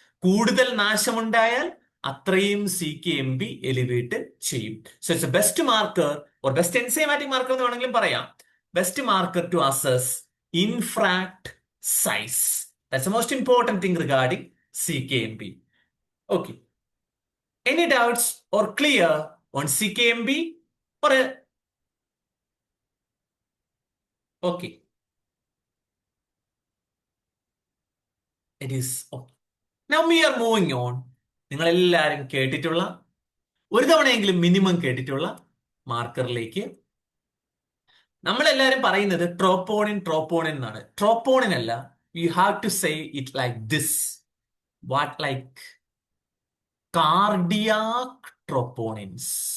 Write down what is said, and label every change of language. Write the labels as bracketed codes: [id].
[ml] കൂടുതൽ നാശമുണ്ടായാൽ അത്രയും C K M B elevate ചെയ്യും. [en] so it's a best marker, or best enzymatic marker [ml] എന്ന് വേണമെങ്കിലും പറയാം. [en] Best marker to assess infarct size. That's the most important thing regarding C K M B. Okay. Any doubts or clear on CKMB? Or okay. It is okay. Now we are moving on. [ml] നിങ്ങൾ എല്ലാവരും കേട്ടിട്ടുള്ള, ഒരു തവണയെങ്കിലും minimum കേട്ടിട്ടുള്ള മാർക്കറിലേക്ക്. നമ്മളെല്ലാവരും പറയുന്നത് troponin troponin എന്നാണ്. Troponin അല്ല. [en] You have to say it like this. What? Like cardiac troponins.